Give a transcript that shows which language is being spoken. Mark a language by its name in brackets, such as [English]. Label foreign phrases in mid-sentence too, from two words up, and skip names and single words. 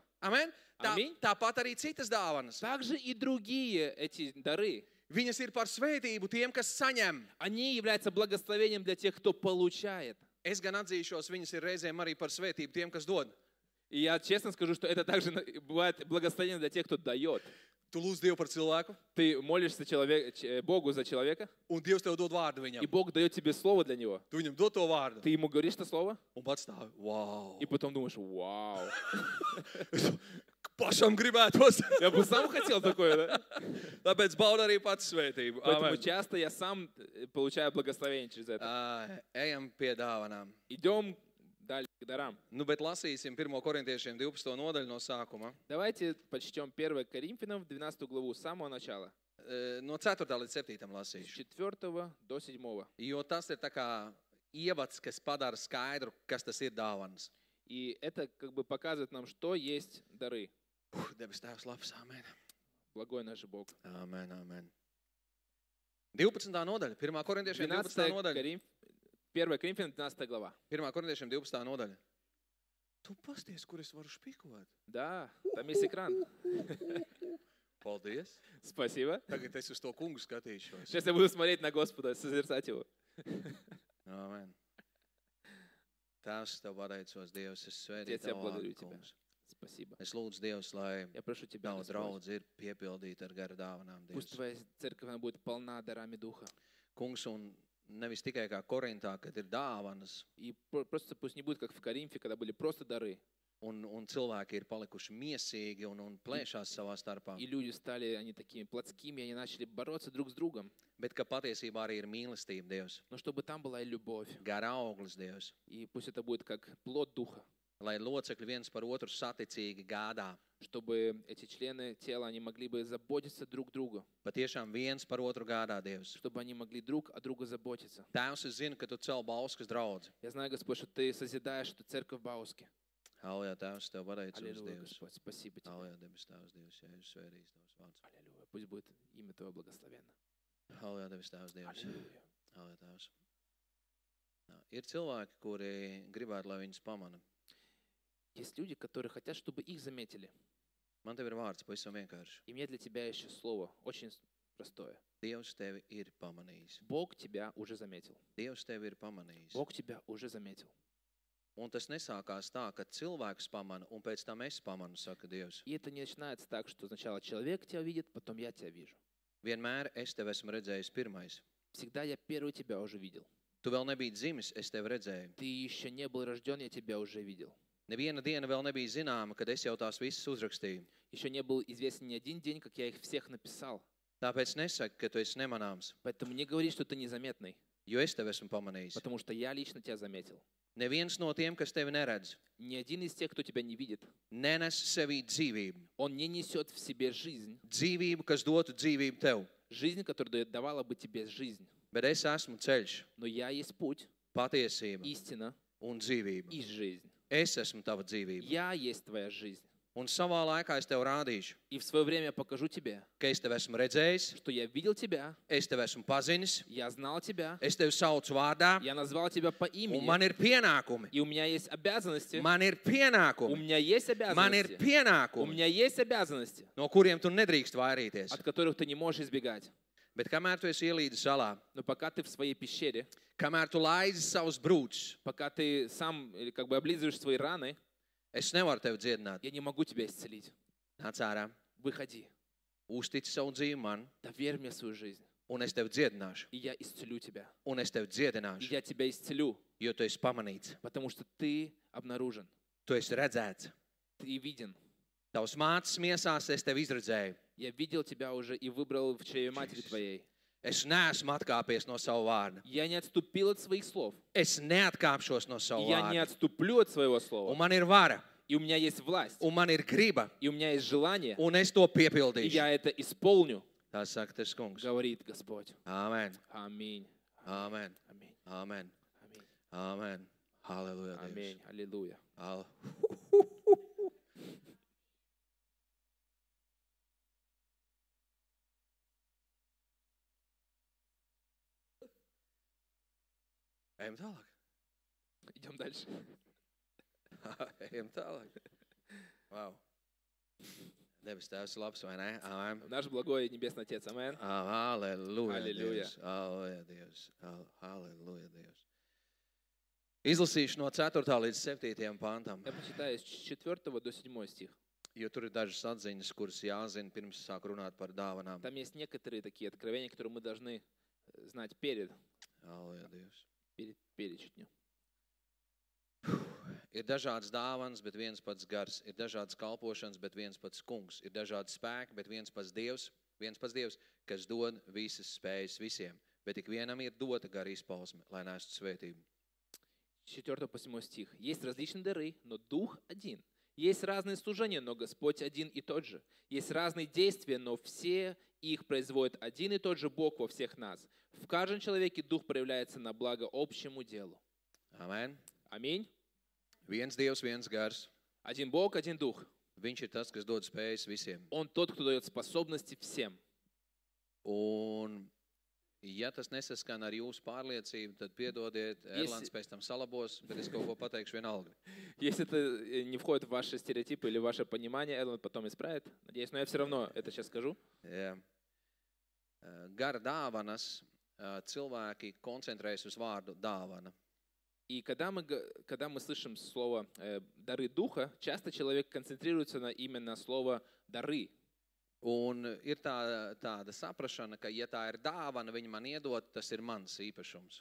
[Latvian] Amen. Amen. Tāpat arī citas dāvanas. [Russian] Также и другие эти дары. [Latvian] Viņas ir par svētību tiem, kas saņem. [Russian] Они являются благословением для тех, кто получает. [Latvian] Es gan atzīšos, viņas ir reizēm arī par svētību tiem, kas dod. [Russian] И я честно скажу, что это также бывает благословение для тех, кто дает. [Latvian] Tu lūdz Dievu par cilvēku, [Russian] Ты молишься Богу за человека, [Latvian] un Dievs tev dod vārdu [Russian] и [Latvian] viņam. [Russian] Бог дает тебе слово для него. [Latvian] Tu viņam dod to vārdu, [Russian] Ты ему говоришь это слово, [Latvian] un pats stāv. Wow! [Russian] и потом думаешь, вау. [Latvian] Pašam gribētos. [Russian] Я бы сам хотел такое, да? [Latvian] Tāpēc bauda arī pats svētību. [Russian] Поэтому [Latvian] Amen. [Russian] часто я сам получаю благословение через это. [Latvian] Ejam pie dāvanām. [Russian] Идем дальше к дарам. [Latvian] Nu, bet lasīsim 1. korintiešiem 12. nodaļu no sākuma. [Russian] Давайте почтем 1 Коринфянам, 12 главу, с самого начала. [Latvian] No 4. līdz 7. [Russian] С [Latvian] lasīšu. [Russian] 4 до 7. [Latvian] Jo tas ir tā kā ievads, kas padara skaidru, kas tas ir dāvanas. [Russian] И это как бы показывает нам, что есть дары. [Latvian] Debes Tēvs labs, amen. [Russian] Благой наш Бог. [Latvian] Amen, amen. 12. nodaļa, 1. korintiešiem 12. 1 nodaļa. [Russian] Коринфянам, 12 глава. [Latvian] 1. korintiešiem 12. nodaļa. Tu pasties, kur es varu špikot. [Russian] Да, там есть экран. [Latvian] Paldies. [Russian] Спасибо. [Latvian] Tagad es uz to kungu skatīšos. [Russian] Сейчас я буду смотреть на Господа, созерцать Его. [Latvian] Amen. Tēvs, Tev pateicos, Dievs, es svētīju [Russian] Отец, я [Latvian] Tavu [Russian] благодарю [Latvian] vārdu, [Russian] Тебя. [Latvian] kungs. [Russian] Спасибо. [Latvian] Es lūdzu Dievs, lai [Russian] Я прошу Тебя, [Latvian] Tava [Russian] Господь, [Latvian] draudze ir piepildīta ar gara dāvanām, [Russian] пусть [Latvian] Dievs. [Russian] Твоя церковь она будет полна дарами Духа. [Latvian] Kungs, un nevis tikai kā Korintā, kad ir dāvanas, [Russian] И просто пусть не будет, как в Коринфе, когда были просто дары. [Latvian] un cilvēki ir palikuši miesīgi un plēšās savā starpā, [Russian] И люди стали, они такими плотскими, они начали бороться друг с другом. [Latvian] bet ka patiesībā arī ir mīlestība, Dievs, [Russian] Но чтобы там была и любовь. [Latvian] gara auglis, Dievs, [Russian] И пусть это будет как плод Духа. [Latvian] lai locekļi viens par otru saticīgi gādā, [Russian] Чтобы эти члены тела, они могли бы заботиться друг другу. [Latvian] patiešām viens par otru gādā, Dievs. [Russian] Чтобы они могли друг о друга заботиться. [Latvian] Tēvs, es zinu, ka Tu cel Bauskas draudzi. [Russian] Я знаю, Господь, что Ты созидаешь эту церковь в Bausке. [Latvian] Halleluja, Tēvs, Tev pateicos, [Russian] Аллилуйя, [Latvian] Dievs. [Russian] Господь, спасибо Тебе. [Latvian] Halleluja, debes Tēvs, Dievs, ja es svētīs Tavs vārds. [Russian] Аллилуйя, пусть будет имя Твое благословенно. [Latvian] Halleluja, debes Tēvs, Dievs. [Russian] Аллилуйя. [Latvian] Halleluja, Tēvs. Ir cilvēki, kuri gribētu, lai viņus pamana. [Russian] Есть люди, которые хотят, чтобы их заметили. [Latvian] Man tev ir vārds, pavisam vienkārši. [Russian] И мне для тебя еще слово, очень простое. [Latvian] Dievs tevi ir pamanījis. [Russian] Бог тебя уже заметил. [Latvian] Dievs tevi ir pamanījis. [Russian] Бог тебя уже заметил. [Latvian] Un tas nesākās tā, ka cilvēks pamana, un pēc tam es pamanu, saka Dievs. [Russian] И это не начинается так, что сначала человек тебя видит, потом я тебя вижу. [Latvian] Vienmēr es tevi esmu redzējis pirmais. [Russian] Всегда я первый тебя уже видел. [Latvian] Tu vēl nebija dzimis, es tevi redzēju. [Russian] Ты еще не был рожден, я тебя уже видел. [Latvian] Neviena diena vēl nebija zināma, kad es jau tās visas uzrakstīju. [Russian] Еще не был известен ни один день, как я их всех написал. [Latvian] Tāpēc nesaka, ka tu esi nemanāms, [Russian] Поэтому не говори, что ты незаметный, [Latvian] jo es tevi esmu pamanījis. [Russian] потому что я lично тебя заметил. [Latvian] Neviens no tiem, kas tevi neredz, [Russian] Ни один из тех, кто тебя не видит, [Latvian] nenes sevī dzīvību. [Russian] он не несет в себе жизнь. [Latvian] Dzīvību, kas dotu dzīvību tev. [Russian] Жизнь, которая давала бы тебе жизнь. [Latvian] Bet es esmu ceļš, [Russian] Но я есть путь, [Latvian] patiesība [Russian] истина [Latvian] un dzīvība. [Russian] и жизнь. [Latvian] Es esmu tava dzīvība. [Russian] Я есть твоя жизнь. [Latvian] Un savā laikā es tev rādīšu, [Russian] И в свое время покажу тебе, [Latvian] ka es tev esmu redzējis, [Russian] что я видел тебя, [Latvian] es tev esmu pazinis, [Russian] я знал тебя, [Latvian] es tevi saucu vārdā, [Russian] я назвал тебя по [Latvian] un [Russian] имени, [Latvian] man ir pienākumi. [Russian] и у меня есть обязанности. [Latvian] Man ir [Russian] У [Latvian] pienākumi. [Russian] меня есть [Latvian] Man ir [Russian] обязанности. У [Latvian] pienākumi, [Russian] меня есть обязанности, [Latvian] no kuriem tu nedrīkst vairīties. [Russian] от которых ты не можешь избегать. [Latvian] Bet kamēr tu esi ielīdis salā, [Russian] Но пока ты в своей пещере, [Latvian] kamēr tu laidi savus brūčus, [Russian] пока ты сам или как бы облизываешь свои раны, [Latvian] es nevaru tevi dziedināt. [Russian] я не могу тебя исцелить. [Latvian] Nāc ārā, [Russian] Выходи, [Latvian] uztici savu dzīvi man, [Russian] доверь мне свою жизнь, [Latvian] un es tevi dziedināšu, [Russian] и я исцелю тебя. [Latvian] un es tevi [Russian] И [Latvian] dziedināšu, [Russian] я тебя исцелю, [Latvian] jo tu esi pamanīts, [Russian] потому что ты обнаружен, [Latvian] tu esi redzēts. [Russian] ты виден. [Latvian] Tavs mātes miesās es tevi izredzēju. [Russian] Я видел тебя уже и выбрал в чреве матери твоей. [Latvian] Es neesmu atkāpies no sava vārda. [Russian] Я не отступил от своих слов. [Latvian] Es neatkāpšos no [Russian] И [Latvian] sava [Russian] я не [Latvian] vārda. [Russian] отступлю от своего [Latvian] Un [Russian] слова. [Latvian] man ir vara, [Russian] И у меня есть власть. [Latvian] un man ir griba, [Russian] И у меня есть желание. [Latvian] un es to [Russian] И [Latvian] piepildīšu. [Russian] я это исполню, [Latvian] Tā saka tas kungs. [Russian] говорит Господь. [Latvian] Āmen, [Russian] Аминь. [Latvian] āmen, [Russian] Аминь. [Latvian] āmen, [Russian] Аминь. [Latvian] āmen. Halleluja, Dievs. [Russian] Аминь. Аллилуйя. Hall- [Latvian] Ejam tālāk. [Russian] Идем дальше. [Latvian] Ejam tālāk. Wow. Debes Tēvs labs, vai ne? Āmen. [Russian] Наш благой Небесный Отец. Аминь. [Latvian] Halleluja, Halleluja. Dievs. Halleluja, Dievs. Halleluja, Dievs. Izlasīšu no 4. līdz 7. pantam, [Russian] Я почитаю с 4 до 7 стих. [Latvian] jo tur ir dažas atziņas, kuras jāzina pirms sāk runāt par dāvanām. [Russian] Там есть некоторые такие откровения, которые мы должны знать перед [Latvian] Halleluja, Dievs. [Russian] перечетню. [Latvian] Ir dažādas dāvanas, bet viens pats gars. Ir dažādas kalpošanas, bet viens pats kungs. Ir dažādi spēki, bet viens pats Dievs, kas dod visas spējas visiem. Bet ik vienam ir dota gara izpausme, lai nestu svētību. [Russian] 4 по 7 стих. Есть различные дары, но Дух один. Есть разные служения, но Господь один и тот же. Есть разные действия, но все их производит один и тот же Бог во всех нас. В каждом человеке Дух проявляется на благо общему делу. [Latvian] Amen. [Russian] Аминь. [Latvian] Viens Dievs, viens gars. [Russian] Один Бог, один Дух. [Latvian] Viņš ir tas, kas dod spējas visiem. [Russian] Он тот, кто дает способности всем. [Latvian] Un, ja tas nesaskan ar jūsu pārliecību, tad piedodiet, Erlands pēc tam salabos, bet es kaut ko pateikšu vienalga. [Russian] Если это не входит в ваши стереотипы или ваше понимание, Эдланд потом исправит. Надеюсь, но я все равно это сейчас скажу. [Latvian] Jā. Gara dāvanas, cilvēki koncentrējas uz vārdu dāvana. [Russian] И когда мы слышим слово «дары Духа», часто человек концентрируется на именно слово «дары». [Latvian] Un ir tāda saprašana, ka, ja tā ir dāvana, viņa man iedod, tas ir mans īpašums.